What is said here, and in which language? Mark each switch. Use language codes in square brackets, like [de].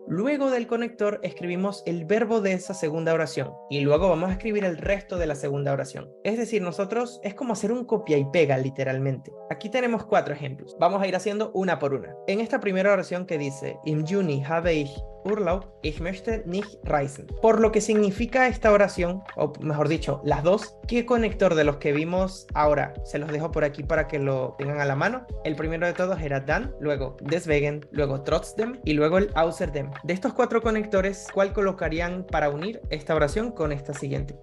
[es] Luego del conector escribimos el verbo de esa segunda oración. Y luego vamos a escribir el resto de la segunda oración. Es decir, nosotros es como hacer un copia y pega literalmente. Aquí tenemos 4 ejemplos. Vamos a ir haciendo una por una. En esta primera oración que dice [de] Im Juni habe ich Urlaub, ich möchte nicht reisen. [es] Por lo que significa esta oración, o mejor dicho, las dos, ¿qué conector de los que vimos ahora? Se los dejo por aquí para que lo tengan a la mano. El primero de todos era dann, luego deswegen, luego trotzdem y luego el außerdem. De estos 4 conectores, ¿cuál colocarían para unir esta oración con esta siguiente?